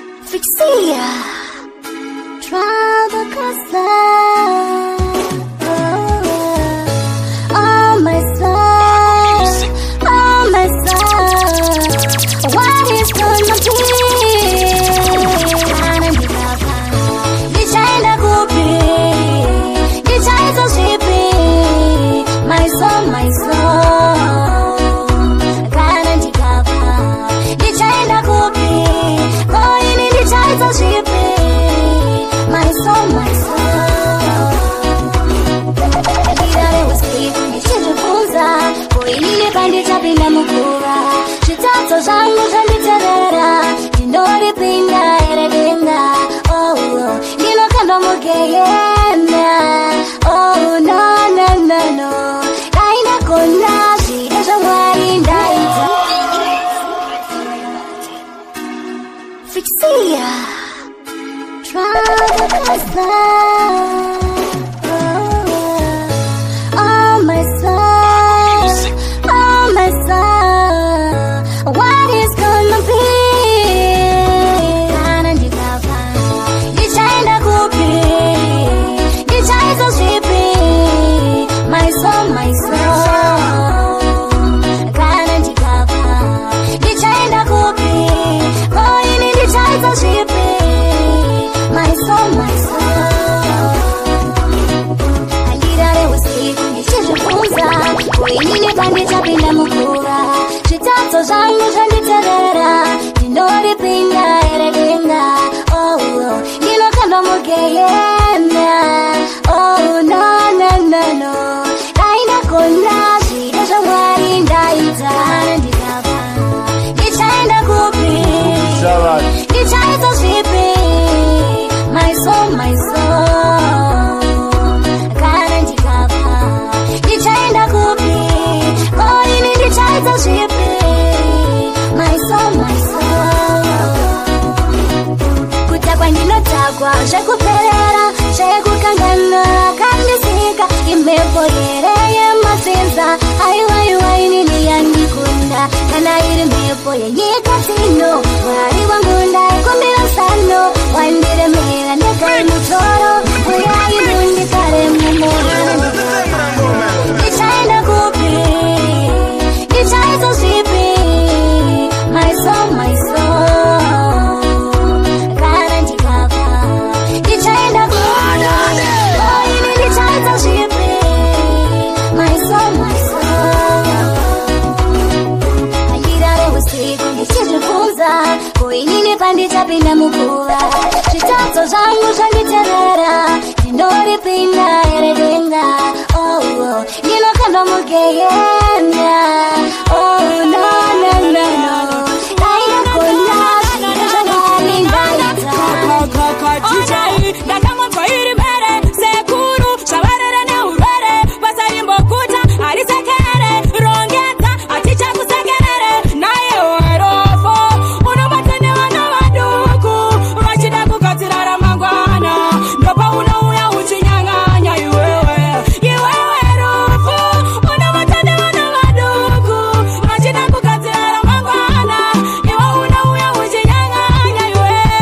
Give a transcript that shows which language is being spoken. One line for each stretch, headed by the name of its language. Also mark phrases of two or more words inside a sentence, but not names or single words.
English: Fixia. Trouble cause now. Oh, my soul. Oh, my soul. What is gonna be?
Shona: Kana ndikapa. Ndichaenda kupi? Ndichaita zvipi?
English: My soul, my soul.
Shona: Kana ndikapa. Ndichaenda kupi? Ko ini ndichaita zvipi?
English: My soul, my soul.
Shona: Ndira reusiku ndichizvibvunza, ko ini nepandichabinda muguva. Zvitadzo zvangu zvanditerera, ndinori pinda here denga. Oh, oh. Ndinokandwa mugehena.
English: Oh, no, no, no, no.
Shona: Dai ndagona zvide zvaMwari ndaita.
English: Fixia. Trouble cause now. Oh, my soul. Oh, my soul. What is gonna be?
Shona: Kana ndikapa. Ndichaenda kupi? Ndichaita zvipi?
English: My soul, my soul.
Shona: Kana ndikapa. Ndichaenda kupi? Ko ini ndichaita zvipi?
English: My soul, my soul.
Shona: Handira reusiku ndichizvibvunza, ko ini nepandichabinda muguva. Zvitadzo zvangu zvanditerera, ndinori pinda here denga. Oh, oh. Ndinokandwa mugehena.
English: Oh, no, no, no, no.
Shona: Dai ndagona zvide zvaMwari ndaita. Kana ndikapa, ndichaenda kupi? Ndichaita zvipi?
English: My soul, my soul.
Shona: Kana ndikapa, ndichaenda kupi? Ko ini ndichaita zvipi?
English: My soul, my soul.
Shona: Kutakwa ndinotakwa zvekuperera, zvekukanganwa kandisika. Imhepo here yemafinza, aiwa, iwa, inini yandikunda. Kana iri mhepo yenyika dzino, Mwari wangu ndaikumbira sano. Wandiremera ndekari mutoro, uyai mundikare mumoyo. Ndichaenda kupi? Ndichaita zvipi?
English: My soul, my soul.
Shona: Kana ndikapa, ndichaenda kupi? Ko ini ndichaita zvipi?
English: My soul, my soul.
Shona: Handira reusiku ndichizvibvunza, ko inini pandichapinda muguva. Zvitadzo zvangu zvanditerera, ndinori pinda here denga. Oh, oh. Ndinokandwa mugehena.
English: Oh, no, no, no, no.
Shona: Dai ndagona zviro zvaMwari ndaita. Kaka, kaka, chichai, ndakamwanzwa iri mhere, sekuru, zvavarere neurwere, basa rimbokuta, harisekere, rongedza, hatichakusekerere, naye werofo, unobatwa nevana vaduku, vachida kugadzira ramangwana, ndopauno uya uchinyang'anya iwewe, iwewe rufu, unobatwa nevana vaduku, vachida kugadzira ramangwana, iwe uno uya uchinyang'anya iwe,